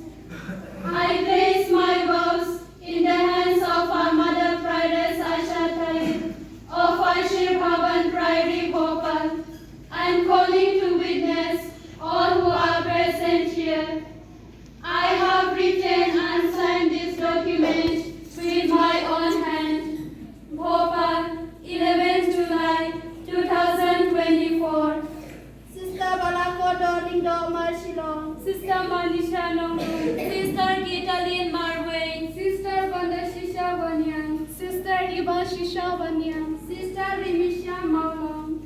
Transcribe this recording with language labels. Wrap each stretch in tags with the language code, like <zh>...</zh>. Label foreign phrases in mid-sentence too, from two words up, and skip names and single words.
<en>I place my vows in the hands of our Mother Prioress Asha Taib of Ashir Bhavan Priory Bhopal, and calling to witness all who are present here. I have written and signed this document with my own hand. Bhopal, 11 July 2024. Sister Balakodo Lindo Shillong. Sister Manisha Nongru, Sister Gita Lin Marvain, Sister Bandashisha Vanyan, Sister Ivashisha Vanya. Sister Rimisha Maulong.</en>